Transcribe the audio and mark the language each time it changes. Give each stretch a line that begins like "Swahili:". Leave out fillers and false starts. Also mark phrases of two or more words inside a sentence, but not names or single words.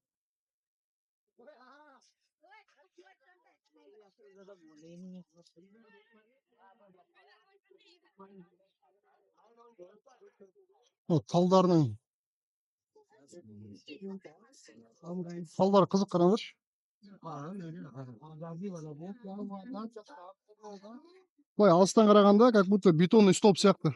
Kazakh: Талдарының талдар қызық, қараңдаршы. Ой, алыстан қарағанда
Russian: как будто бетонный столб
Kazakh: сияқты.